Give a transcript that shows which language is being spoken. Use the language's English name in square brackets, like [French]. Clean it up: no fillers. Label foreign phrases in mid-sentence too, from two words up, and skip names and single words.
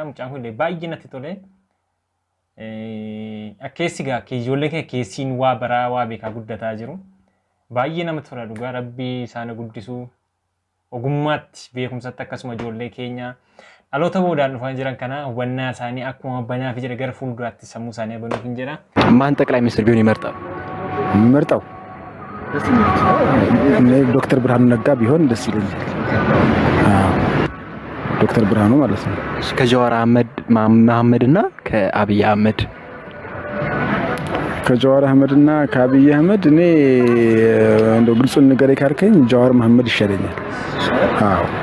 [Oromo] Mucaan kun illee baay'ee natti tole. Akkeessi gaa ijoollee keenya keessiin waa baraa waa beekaa guddataa jiru. Baay'ee namatti tola dhugaa rabbii isaan guddisuu. Ogummaatti beekumsatti akkasuma ijoollee keenya dhaloota boodaan dhufan jiran kana hubannaa isaanii akkuma banaa fi jira gara fuulduraatti sammuu isaanii banuuf hin jedha. [Amharic] ማን ጠቅላይ ሚኒስትር ቢሆን ይመርጣል? መርጠው ዶክተር ብርሃኑ ነጋ ቢሆን ደስ ይለኛል። ዶክተር ብርሃኑ ማለት ነው። ከጀዋር መሐመድ እና ከአብይ አህመድ ከጀዋር አህመድ እና ከአብይ አህመድ እኔ እንደው ግልጹን ነገር ካርከኝ ጀዋር መሐመድ ይሻለኛል። አዎ